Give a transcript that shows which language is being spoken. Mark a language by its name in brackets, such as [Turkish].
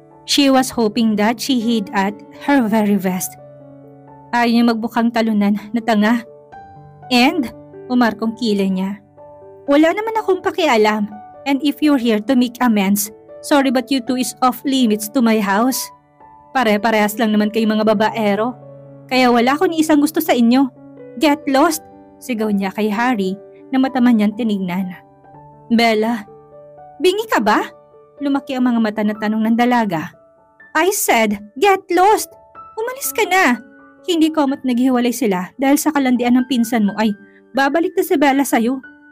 [English] She was hoping that she hid at her very best. [Filipino] Ayaw niya magbukang talunan na tanga. And, umarkong kilay niya. Wala naman akong pakialam. [English] And if you're here to make amends, sorry but you two is off limits to my house. [Filipino] Pare-parehas lang naman kayo mga babaero. Kaya wala ko ni isang gusto sa inyo. [English] Get lost! [Filipino] Sigaw niya kay Harry na mataman niyang tinignan. Bella, bingi ka ba? Lumaki ang mga mata na tanong ng dalaga. [English] I said, get lost! [Filipino] Umalis ka na! Hindi komot naghiwalay sila dahil sa kalandian ng pinsan mo ay babalik na si Bella sa'yo.